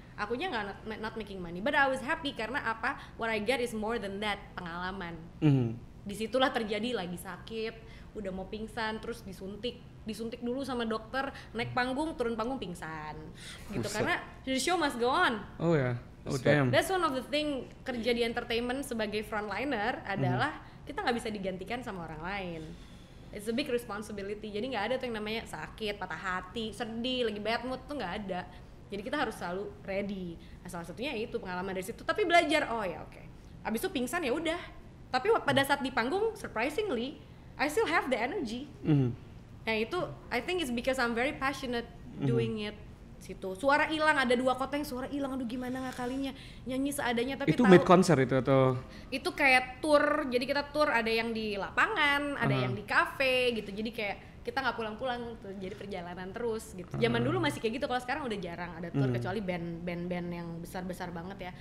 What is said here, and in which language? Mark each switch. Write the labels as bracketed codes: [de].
[id] Akunya nggak [en] not making money, but I was happy [id] karena apa? [en] What I get is more than that, pengalaman. [id] Disitulah terjadi lagi sakit, udah mau pingsan, terus disuntik dulu sama dokter, naik panggung, turun panggung pingsan, gitu. Karena [en] the show must go on. Oh ya, damn. That's one of the thing [id] kerja di entertainment sebagai frontliner adalah kita nggak bisa digantikan sama orang lain. [en] It's a big responsibility. [id] Jadi nggak ada tuh yang namanya sakit, patah hati, sedih, lagi bad mood tuh nggak ada. Jadi kita harus selalu ready. Nah, salah satunya itu pengalaman dari situ. Tapi belajar, oh ya oke. Abis itu pingsan ya udah. Tapi pada saat di panggung, [en] surprisingly, I still have the energy. [id] Nah itu, [en] I think it's because I'm very passionate doing it. [id] Situ suara hilang, ada 2 kota yang suara hilang, aduh gimana ngakalinya, nyanyi seadanya. Tapi itu mid konser itu atau? Itu kayak tour. Jadi kita tour, ada yang di lapangan, ada yang di cafe gitu. Jadi kayak kita nggak pulang-pulang tuh, jadi perjalanan terus gitu. Zaman dulu masih kayak gitu, kalau sekarang udah jarang ada tour kecuali band-band yang besar-besar banget ya.